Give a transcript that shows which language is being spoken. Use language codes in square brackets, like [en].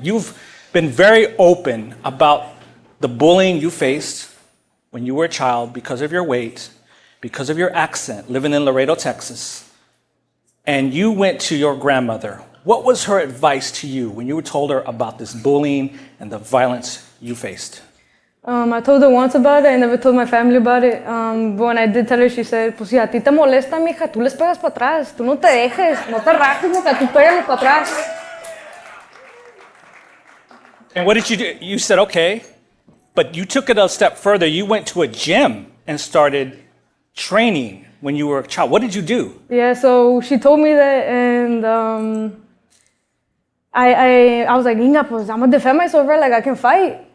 [en] You've been very open about the bullying you faced when you were a child because of your weight, because of your accent, living in Laredo, Texas. and you went to your grandmother. What was her advice to you when you told her about this bullying and the violence you faced? I told her once about it. I never told my family about it. But when I did tell her, she said, [es] pues si a ti te molesta, mija, tú les pegas para atrás. Tú no te dejes, no te rajes, mija, tú pégale para atrás. [en] And what did you do? You said, okay, but you took it a step further. You went to a gym and started training when you were a child. What did you do? Yeah, so she told me that, and I was like, Inga, pues I'm gonna defend myself, right? Like I can fight.